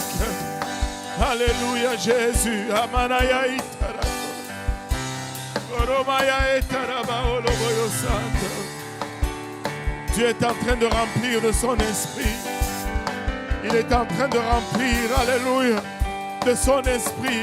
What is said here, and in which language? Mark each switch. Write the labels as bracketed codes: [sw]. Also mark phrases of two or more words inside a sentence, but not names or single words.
[fr] Alléluia, Jésus. Amanaya itaraba. Oromaya itaraba oloboyo santo. Dieu est en train de remplir de son esprit. Il est en train de remplir, alléluia, de son esprit.